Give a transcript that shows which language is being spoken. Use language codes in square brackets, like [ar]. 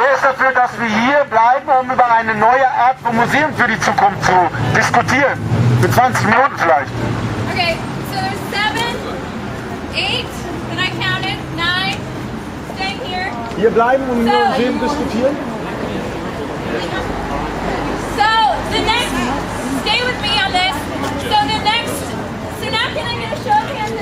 [de] Wer ist dafür, dass wir hier bleiben, um über eine neue Art von Museum für die Zukunft zu diskutieren? Für 20 Minuten vielleicht. [en] Okay, so there's 7, 8, and I counted, 9, staying here. [de] Hier bleiben und über Museum diskutieren. [en] So the next, stay with me on this. So the next, so now can I get a show of hands?